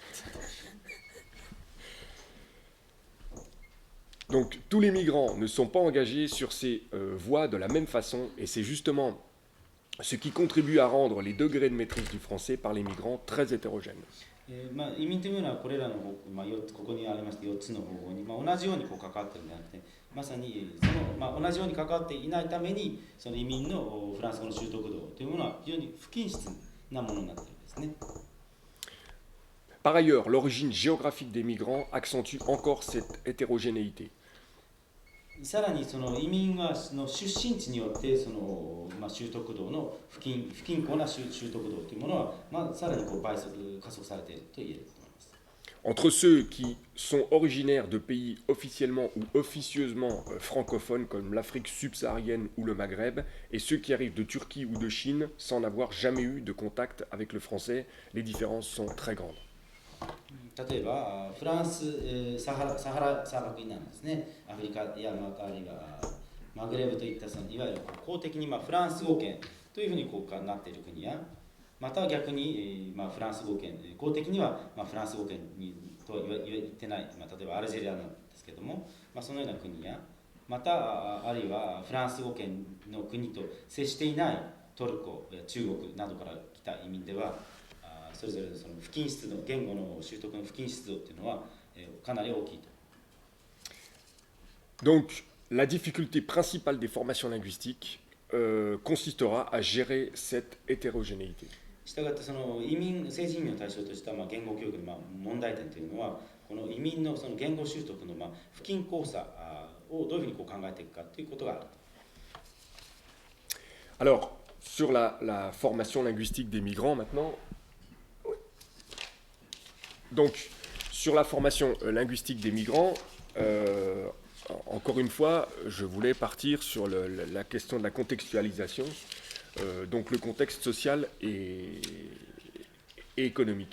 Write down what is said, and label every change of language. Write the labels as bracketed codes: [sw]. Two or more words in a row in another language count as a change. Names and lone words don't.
[fr] Donc tous les migrants ne sont pas engagés sur ces voies de la même façon, et c'est justement ce qui contribue à rendre les degrés de maîtrise du français par les migrants très hétérogènes. [ja] 移民というのはこれらの、ここにありました4つの方法に、同じように関わっているのではなくて、まさにその、同じように関わっていないために、その移民のフランス語の習得度というものは非常に不均質なものになっているんですね。 [fr] Par ailleurs, l'origine géographique des migrants accentue encore cette hétérogénéité. [ja] さらにその移民はその出身地によってその、習得度の不均衡な習得度というものは、さらに加速されていると言えると思います。 [fr] Entre ceux qui sont originaires de pays officiellement ou officieusement francophones comme l'Afrique subsaharienne ou le Maghreb et ceux qui arrivent de Turquie ou de Chine sans n'avoir jamais eu de contact avec le français, les différences sont très grandes. [ja] 例えばフランス、サハラ砂漠になるんですね。アフリカやあるいはマグレブといったそのいわゆる公的にフランス語圏というふうになっている国や、また逆に、フランス語圏公的には、フランス語圏にとは言ってない、例えばアルジェリアなんですけども、そのような国や、またあるいはフランス語圏の国と接していないトルコや中国などから来た移民では、それぞれのその不均質度、言語の習得の不均質度っていうのは、かなり大きいと。 [fr] Donc, la difficulté principale des formations linguistiques consistera à gérer cette hétérogénéité. [ja] したがってその政治移民を対象とした言語教育の問題点というのは、この移民のその言語習得の不均衡さをどういうふうにこう考えていくかということがある。 [fr] Alors, sur la formation linguistique des migrants maintenant, donc sur la formation linguistique des migrants, encore une fois, je voulais partir sur la question de la contextualisation, donc le contexte social et économique.